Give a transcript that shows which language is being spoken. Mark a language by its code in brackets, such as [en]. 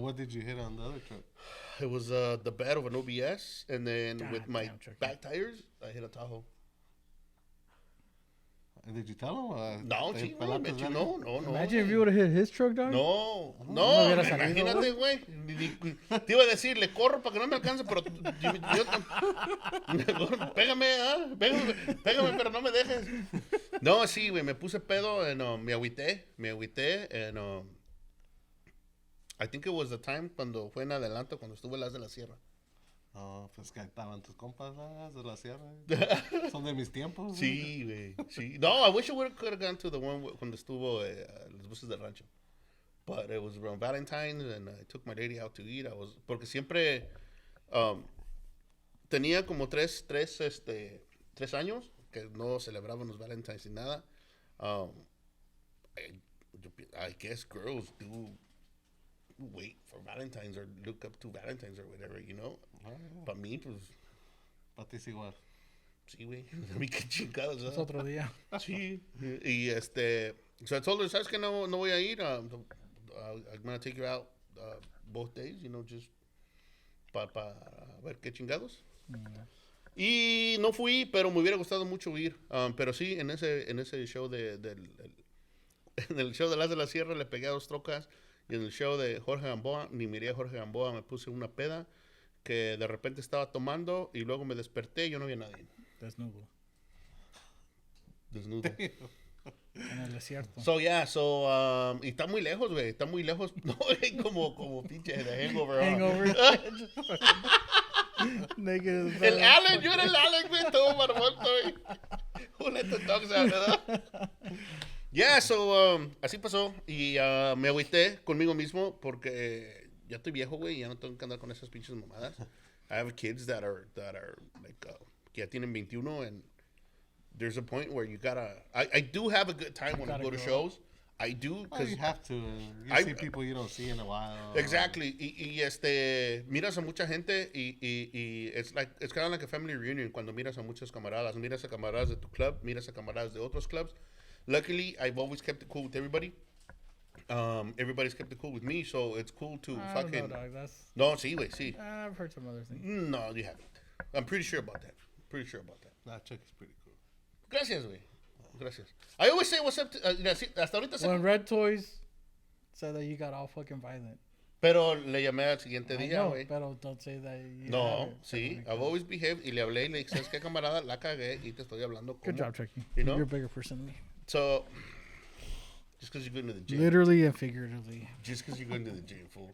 [en] what did you hit on the other truck? It was the bed of an OBS, and then God with my damn, Chucky. back tires, I hit a Tahoe. And did you tell him? [es] No, sí, güey, me echó- no. [en] Imagine if you would have hit his truck, dog. [es] No, No no, hubiera salido, imagínate, güey. Te iba a decir, le corro para que no me alcance, pero pégame, pégame, pero no me dejes. No, sí, güey, me puse pedo, and, me agüité, [en] and I think it was the time [es] cuando fue en adelanto, cuando estuve en las de la sierra. Oh, pues que estaban tus compas de la sierra. Son de mis tiempos. Sí, güey, sí. No, [en] I wish I could have gone to the one [es] cuando estuvo los buses del rancho. [en] But it was around Valentine's, and I took my lady out to eat. [es] Porque siempre tenía como tres años que no celebraban los Valentine's ni nada. [en] I guess girls do wait for Valentine's or look up to Valentine's or whatever, you know. [es] Para mí, pues, Para ti es igual. sí, güey. A mí qué chingados, Es ¿verdad? otro día. Sí. Y [en] so I told her, [es] ¿sabes que no voy a ir? [en] I'm going to take you out both days, you know, just [es] para ver qué chingados. Y no fui, pero me hubiera gustado mucho ir. Pero sí, en ese show en el show de Las de la Sierra le pegué a 2 trocas. Y en el show de Jorge Gamboa, ni miré a Jorge Gamboa, me puse una peda que de repente estaba tomando y luego me desperté y yo no vi a nadie. Desnudo. Desnudo. En el desierto. Y está muy lejos, güey. Está muy lejos. No, güey, como pinche de hangover. [en] Hangover. Naked as [es] El [en] fuck. [es] Allen, yo era el Allen, güey. Todo marmota, güey. [en] Who let the dogs out, [es] ¿verdad? Así pasó. Y me agüité conmigo mismo porque ya estoy viejo, güey. Y ya no tengo que andar con esas pinches mamadas. [en] I have kids that are like, [es] que ya tienen 21, [en] and there's a point where you gotta. I do have a good time when I go to shows. I do, Well, you have to. You see people you don't see in a while. [es] Exactly. Y miras a mucha gente y [en] it's kind of like a family reunion [es] cuando miras a muchos camaradas. Miras a camaradas de tu club, miras a camaradas de otros clubs. [en] Luckily, I've always kept it cool with everybody. Everybody's kept it cool with me, so it's cool to I don't know, fucking. dog. That's. [es] No, sí, güey, sí. [en] I've heard some other things. No, you haven't. I'm pretty sure about that. Nah, Chucky's pretty cool. [es] Gracias, güey. Gracias. [en] I always say what's up to, [es] hasta ahorita sé. [en] When Red Toys said that you got all fucking violent. [es] Pero le llamé al siguiente [en] I [es] día, [en] know, [es] güey. [en] pero don't say that. You [es] No, [en] haven't. [es] sí, [en] I've always behaved [es] y le hablé y le dije, ¿sabes qué, camarada? La cagué y te estoy hablando como... [en] Good job, Chucky. You know? You're a bigger person than me. So, just because you're going to the gym. Literally and figuratively. Just because you're going to the gym, fool.